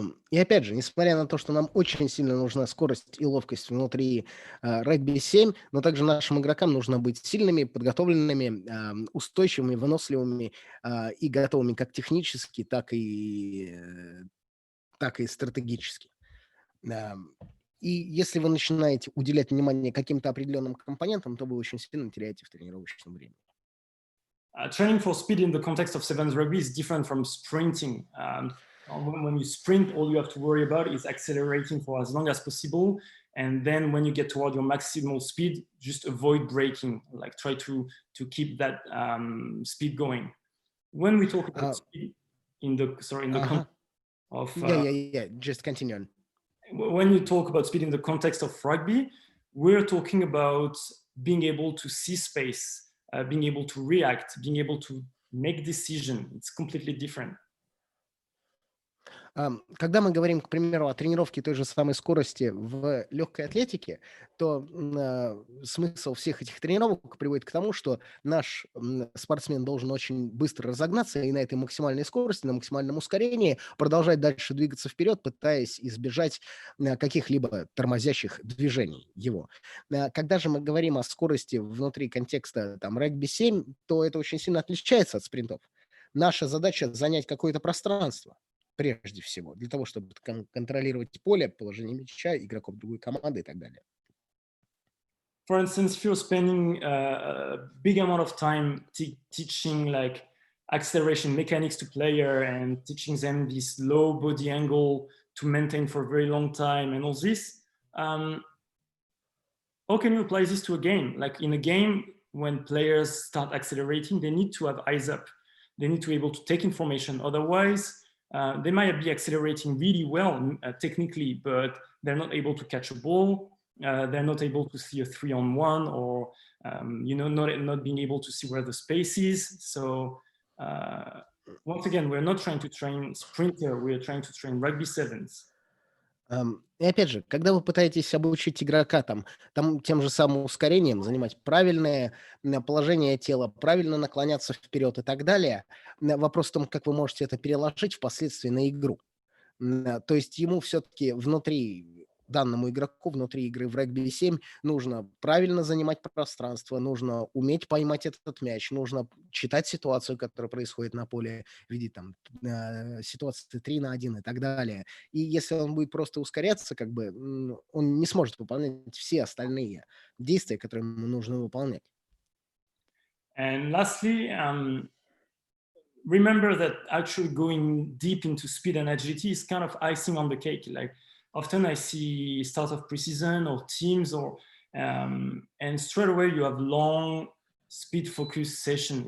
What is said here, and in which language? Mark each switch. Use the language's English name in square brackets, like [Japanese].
[Russian] И опять же, несмотря на то, что нам очень сильно нужна скорость и ловкость внутри регби-7, но также нашим игрокам нужно быть сильными, подготовленными, устойчивыми, выносливыми и готовыми как технически, так и стратегически. И если вы начинаете уделять внимание каким-то определенным компонентам, то вы очень сильно теряете в тренировочном времени. [English] Training for speed in the context of sevens rugby is different from sprinting. When you sprint, all you have to worry about is accelerating for as long as possible. And then when you get toward your maximal speed, just avoid braking, like try to keep that speed going. When we talk about speed in the context of... just continue on. When you talk about speed in the context of rugby, we're talking about being able to see space, being able to react, being able to make decisions. It's completely different. [Russian] Когда мы говорим, к примеру, о тренировке той же самой скорости в легкой атлетике, то смысл всех этих тренировок приводит к тому, что наш спортсмен должен очень быстро разогнаться и на этой максимальной скорости, на максимальном ускорении продолжать дальше двигаться вперед, пытаясь избежать каких-либо тормозящих движений его. Когда же мы говорим о скорости внутри контекста регби-7, то это очень сильно отличается от спринтов. Наша задача занять какое-то пространство, прежде всего, для того, чтобы контролировать поле, положение мяча, игроков другой команды и так далее. [English] For instance, if you're spending a big amount of time teaching like acceleration mechanics to player and teaching them this low body angle to maintain for a very long time and all this, how can you apply this to a game? Like in a game, when players start accelerating, they need to have eyes up. They need to be able to take information. Otherwise, they might be accelerating really well technically, but they're not able to catch a ball. They're not able to see a 3-on-1, or not being able to see where the space is. So once again, we're not trying to train sprinter. We're trying to train rugby sevens. [Russian] И опять же, когда вы пытаетесь обучить игрока тем же самым ускорением, занимать правильное положение тела, правильно наклоняться вперед и так далее, вопрос в том, как вы можете это переложить впоследствии на игру. То есть ему все-таки данному игроку внутри игры в регби-7 нужно правильно занимать пространство, нужно уметь поймать этот мяч, нужно читать ситуацию, которая происходит на поле, видеть ситуации 3-1 и так далее. И если он будет просто ускоряться, он не сможет выполнять все остальные действия, которые ему нужно выполнять. [English] And lastly, remember that actually going deep into speed and agility is kind of icing on the cake. Like often I see start of preseason or teams and straight away you have long speed focused session.